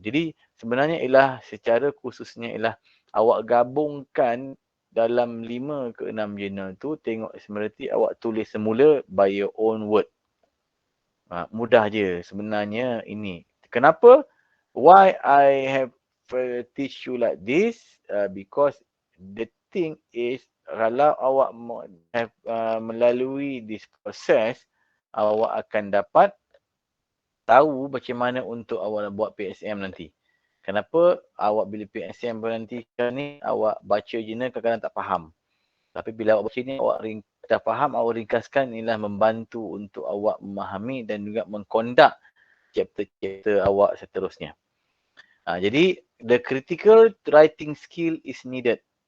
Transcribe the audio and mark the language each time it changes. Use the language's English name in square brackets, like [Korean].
[Malay] Jadi sebenarnya ialah secara khususnya ialah awak gabungkan dalam 5 ke 6 jurnal tu, tengok similarity, awak tulis semula [English] by your own word. [Malay] Mudah je sebenarnya ini. Kenapa? [English] Why I have teach you like this? Because the thing is, [Malay] kalau awak have melalui [English] this process, [Malay] awak akan dapat tahu macam mana untuk awak buat PSM nanti. Kenapa awak bila PSM nanti ni awak baca jurnal kadang-kadang tak faham. Tapi bila awak baca ni awak dah faham, awak ringkaskan, inilah membantu untuk awak memahami dan juga mengkondak chapter-chapter awak seterusnya. [English] Jadi the critical writing skill is needed.